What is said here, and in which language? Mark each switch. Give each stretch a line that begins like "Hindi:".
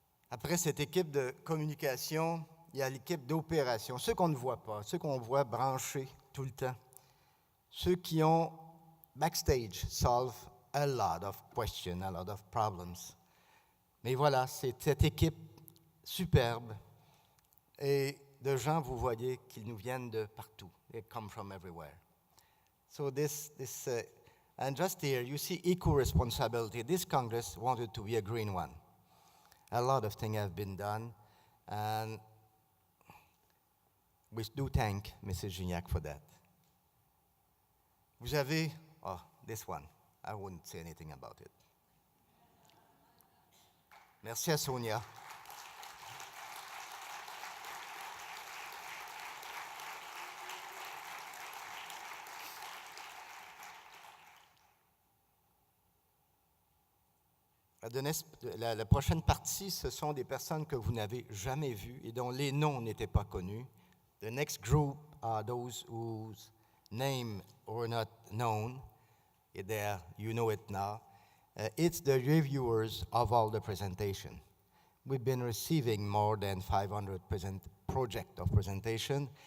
French: Après cette équipe de communication, il y a l'équipe d'opération, ceux qu'on ne voit pas, ceux qu'on voit branchés tout le temps, ceux qui ont,
English: backstage, solve a lot of questions, a lot of problems.
French: Mais voilà, c'est cette équipe superbe et de gens, vous voyez, qui nous viennent de partout.
English: They come from everywhere. So and just here, you see equal responsibility. This Congress wanted to be a green one. A lot of things have been done, and we do thank Mrs. Gignac for that.
French: Vous avez,
English: this one, I wouldn't say anything about it.
French: Merci à Sonia. La prochaine partie, ce sont des personnes que vous n'avez jamais vues et dont les noms n'étaient pas connus.
English: The next group are those whose name were not known. There, you know it now. It's the reviewers of all the presentation. We've been receiving more than 500 projects of presentation.